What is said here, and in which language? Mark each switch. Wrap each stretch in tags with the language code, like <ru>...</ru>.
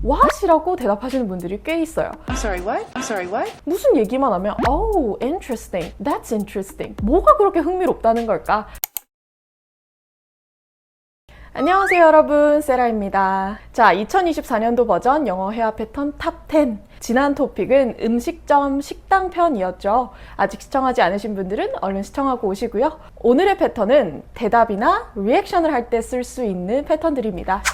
<ko>what이라고 대답하시는 분들이 꽤 있어요.</ko> <en>I'm sorry, what? I'm sorry, what?</en> <ko>무슨 얘기만 하면</ko> <en>oh, interesting, that's interesting.</en> <ko>뭐가 그렇게 흥미롭다는 걸까? 안녕하세요 여러분, 세라입니다. 자, 2024년도 버전 영어 회화 패턴 탑 10. 지난 토픽은 음식점 식당 편이었죠. 아직 시청하지 않으신 분들은 얼른 시청하고 오시고요. 오늘의 패턴은 대답이나 리액션을 할 때 쓸 수 있는 패턴들입니다.</ko>